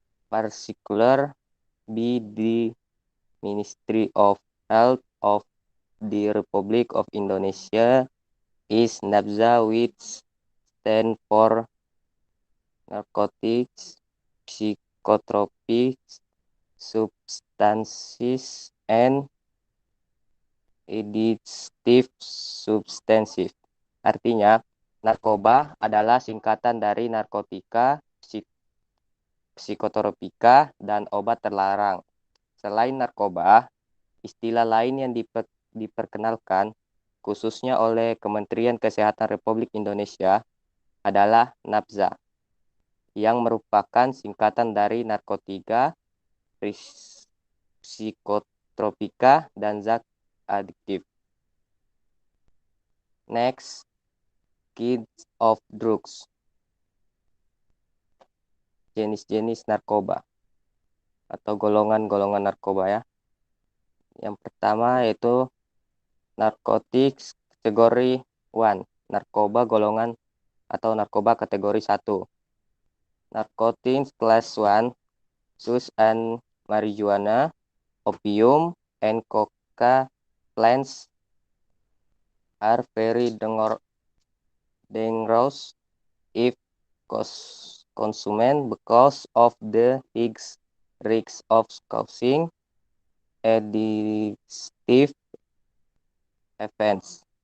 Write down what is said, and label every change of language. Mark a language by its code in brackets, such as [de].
[en] particular by the Ministry of Health of the Republic of Indonesia is NABZA, which stand for narcotics, psychotropic substances, and addictive substances. [id] Artinya, narkoba adalah singkatan dari narkotika, psikotropika, dan obat terlarang. Selain narkoba, istilah lain yang diperkenalkan khususnya oleh Kementerian Kesehatan Republik Indonesia adalah NABZA, yang merupakan singkatan dari narkotika, psikotropika, dan zat adiktif. [en] Next, kinds of drugs. [id] Jenis-jenis narkoba atau golongan-golongan narkoba ya. Yang pertama yaitu narcotics kategori 1, narkoba golongan atau narkoba kategori 1. [en] Narcotics class 1, sus and marijuana, opium, and coca plants are very dangerous if consumed because of the risk of causing addictive events.